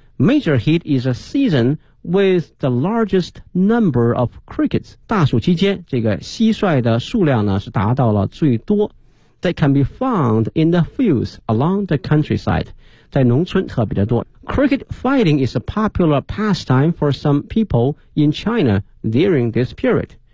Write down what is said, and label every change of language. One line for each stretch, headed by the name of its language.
English: Major heat is a season with the largest number of crickets.
Chinese: 大暑期间，这个蟋蟀的数量呢是达到了最多。
English: They can be found in the fields along the countryside.
Chinese: 在农村特别的多。
English: Cricket fighting is a popular pastime for some people in China during this period.